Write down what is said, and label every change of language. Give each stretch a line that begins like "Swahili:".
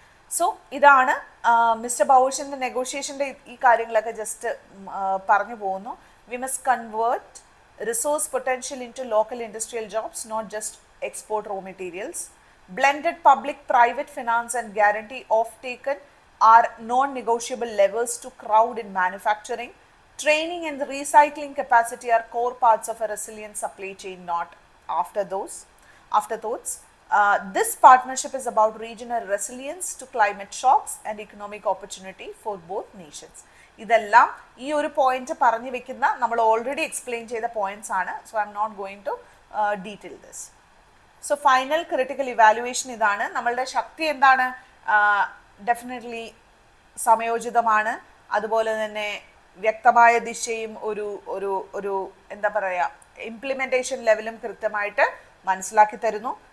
Malayalam: So ഇതാണ് mister ബൗഷിൻ്റെ നെഗോഷിയേഷൻ്റെ ഈ കാര്യങ്ങളൊക്കെ ജസ്റ്റ് പറഞ്ഞു പോകുന്നു.
English: We must convert resource potential into local industrial jobs, not just export raw materials. Blended public private finance and guarantee of taken are non-negotiable levels to crowd in manufacturing. Training and the recycling capacity are core parts of a resilient supply chain, not afterthoughts. This partnership is about regional resilience to climate shocks and economic opportunity for both nations.
Malayalam: ഇതെല്ലാം ഈ ഒരു point പറഞ്ഞു വെക്കുന്ന നമ്മൾ already explain ചെയ്ത points ആണ്.
English: So I'm not going to detail this. So final critical evaluation
Malayalam: ഇതാണ്. നമ്മളുടെ ശക്തി എന്താണ്? ഡെഫിനറ്റ്ലി സമയോചിതമാണ്, അതുപോലെ തന്നെ വ്യക്തമായ ദിശയും ഒരു ഒരു ഒരു എന്താ പറയുക, ഇംപ്ലിമെൻറ്റേഷൻ ലെവലും കൃത്യമായിട്ട് മനസ്സിലാക്കി തരുന്നു.